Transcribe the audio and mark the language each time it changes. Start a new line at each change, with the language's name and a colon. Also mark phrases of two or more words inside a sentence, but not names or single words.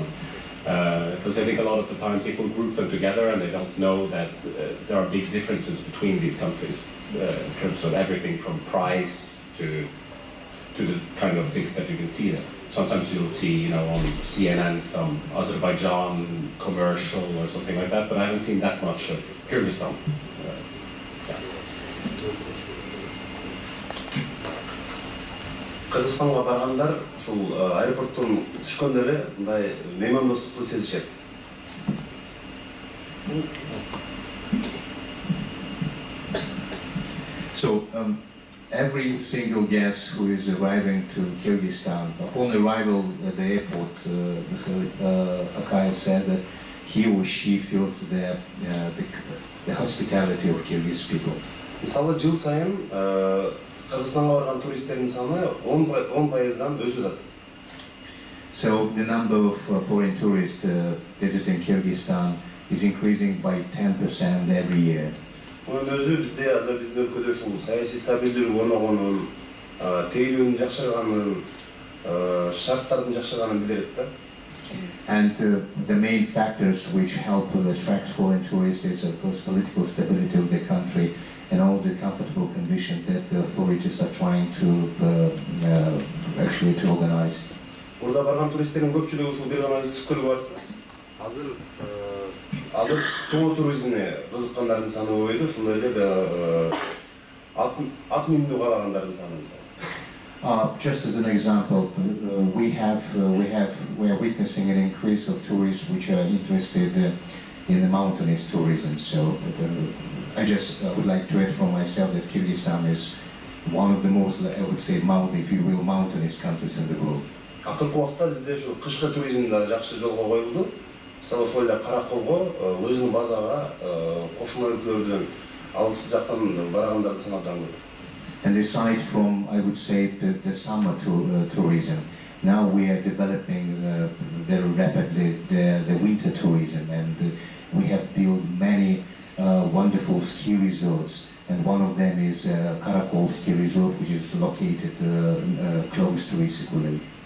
English: Because I think a lot of the time people group them together and they don't know that there are big differences between these countries in terms of everything from price to the kind of things that you can see there. Sometimes you'll see, on CNN some Azerbaijan commercial or something like that, but I haven't seen that much of Kyrgyzstan.
Kyrgyz: Кыргызстанга баргандар ушул аэропорттон түшкөндө эле мындай меймандостукту сезишет.
English: So every single guest who is arriving to Kyrgyzstan, upon arrival at the airport, Mr. Akaev said that he or she feels the hospitality of Kyrgyz people.
Kyrgyz: Мисалы жыл сайын Кыргызстанга барган туристтердин саны 10%дан өсүп жатат.
English: So the number of foreign tourists visiting Kyrgyzstan is increasing by 10% every year.
Kyrgyz: Мунун өзү бизде азыр биздин өлкөдө ушул саясий стабилдүүлүк орногонун, тейлүүнүн жакшырганын, шарттардын жакшырганын билдирет да.
English: And the main factors which help to attract foreign tourists is, of course, political stability of the country and all the comfortable conditions that the authorities are trying to actually to organize.
Kyrgyz: Burada барган туристтердин көпчүлүгү ушул бир гана Issyk-Koulга барса, азыр тоо туризмине кызыккандардын саны көбөйдү, ошондой эле ат минүүнү каалагандардын саны мисалы.
English: Just as an example, we are witnessing an increase of tourists which are interested in the mountainous tourism. So I would like to add from myself that Kyrgyzstan is one of the most, I would say, if you will, mountainous countries in the world.
Kyrgyz: Акыркы убакта бизде ушу кышкы туризм да жакшы жолго коюлду. Мисалы ошол эле Караколго, Лыжный базага кошуна өлкөлөрдөн алыс жактан баргандардын саны абдан көп.
English: And aside from, I would say, the summer tourism, now we are developing very rapidly the winter tourism, and we have built many wonderful ski resorts, and one of them is Karakol ski resort, which is located close to Issyk-Koul.